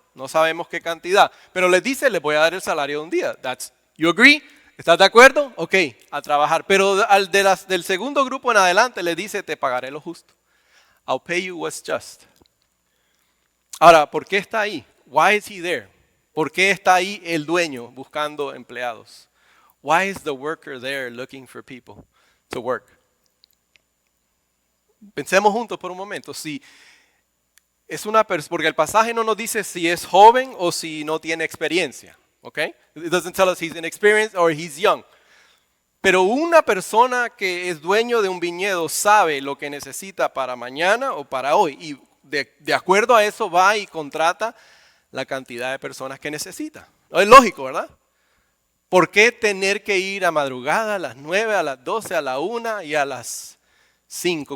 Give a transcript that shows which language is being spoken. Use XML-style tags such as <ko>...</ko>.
<es>No sabemos qué cantidad. Pero les dice, les voy a dar el salario de un día.</es> <en>You agree?</en> <es>¿Estás de acuerdo? Ok, a trabajar. Pero del segundo grupo en adelante le dice, te pagaré lo justo.</es> <en>I'll pay you what's just.</en> <es>Ahora, ¿por qué está ahí?</es> <en>Why is he there?</en> <es>¿Por qué está ahí el dueño buscando empleados?</es> <en>Why is the worker there looking for people to work?</en> <es>Pensemos juntos por un momento. Si es porque el pasaje no nos dice si es joven o si no tiene experiencia.</es> <en>Okay? It doesn't tell us he's inexperienced or he's young.</en> <es>Pero una persona que es dueño de un viñedo sabe lo que necesita para mañana o para hoy. Y de acuerdo a eso va y contrata la cantidad de personas que necesita. Es lógico, ¿verdad? ¿Por qué tener que ir a madrugada a las 9, a las 12, a la 1 y a las 5?</es>